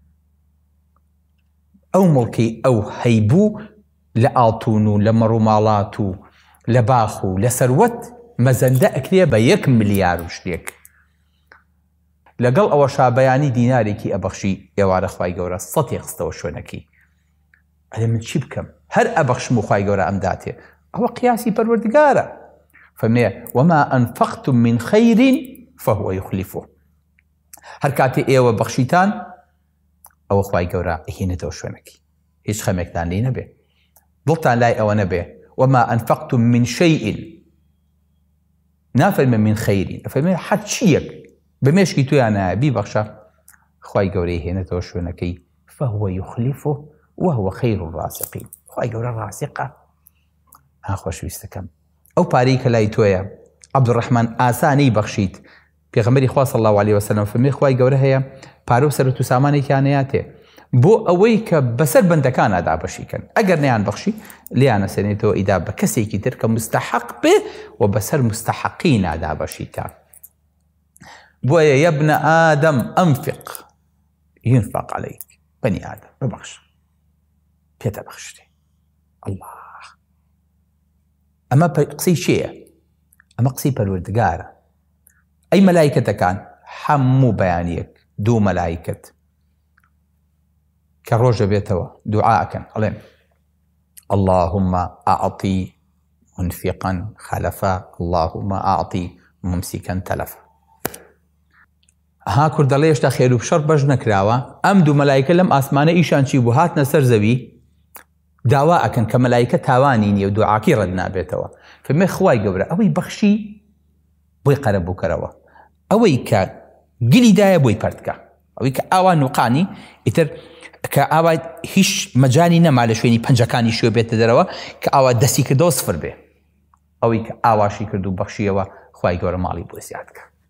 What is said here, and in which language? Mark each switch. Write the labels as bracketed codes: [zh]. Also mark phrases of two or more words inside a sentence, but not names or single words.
[ckb] ئەو مڵکەی ئەو هەیبوو لە ئاڵتون و لە مەڕووماڵات و لە باخ و لە سەروەت مەزەندە ئەکرێ بە 1 ملیار و شتێک. لەگەڵ ئەوە شابەیانی دینارێکی ئەبەخشی ئێوارە خوای گەورە 100 خستەوە شوێنەکەی. ئەلێ من چی بکەم؟ هەر ئەبەخشم و خوای گەورە ئەم داتێ. ئەوە قیاسی پەروەردگارە. [ar] فەرمێ وما أنفقتم من خير فهو يخلفه. [ckb] هەر کاتێ ئێوە بەخشیتان ئەوە خوای گەورە ئەهێنێتەوە شوێنەکەی. هیچ خەمێکتان لێ نەبێ، دڵتان لای ئەوە نەبێ. [ar] وما أنفقتم من شيء نافەرمێ من خير، [ckb] ئەفەرمێ هەر چیەک بەمێشکی تویانە بیبەخشە خوای گەورە ئەهێنێتەوە شوێنەکەی. [ar] فهو يخلفه وهو خير الرازقين. [ckb] خوای گەورە ڕازقە. خۆشەویستەکەم، ئەو پارەی کە لای تۆیە عەبدوڕەحمان ئاسانەی بەخشیت. پێغەمبەری خوا [ar] صلی الله عليه وسلم [ckb] فەرمێ خوای گەورە هەیە پارە و سەرەت و سامانێکیان هەیەتێ بۆ ئەوەی کە بەسەر بەندەکان ئادابەشیکەن، ئەگەر نەیان بەخشی لیانە سێنێتەوە ئیدا بە کەسێکی تر کە مستحق بێ و بەسەر مستحقین ئادابەشیکە. بۆیە یە ابن ئادەم [ar] ئەنفق ينفق عليك. [ckb] بەنی ئادەم ببەخش، پێتە بەخشتێ. الله، ئەمە قسەی چێیە؟ ئەمە قسەی پەروەردگارە. ئەی مەلایکەتەکان هەموو بەیانیەک دوو مەلایکەت کە ڕۆژە بێتەوە دوعاکەن ئەڵێن [ar] اللهم أعطي منفقا خلفا اللهم أعطي ممسكا تلفا. [ckb] ها کورد دەڵێ هێشتا خێر و شەڕ بەش نەکراوە، ئەم دوو مەلایکە لەم ئاسمانە ئیشان چی بوو؟ هاتنە سەر زەوی داوا ئەکەن کە مەلایکە تاوانی نییە و دوعاکی ڕەت نابێتەوە. فەرمێ خوای گەورە ئەوەی بەخشی بۆی قەرە بووکەرەوە، ئەوەی کە گلیدایە بۆی پەردکە، ئەوەی کە ئاوا نوقانی ئیتر کە ئاوا هیچ مەجانی نەما لە شوێنی پەنجەکانی شوێ بێتە دەرەوە کە ئاوا دەستی کردەوە سفر بێ، ئەوەی کە ئاواشی کرد و بەخشیەوە خوای گەورە ماڵی بۆ زیاد بکە.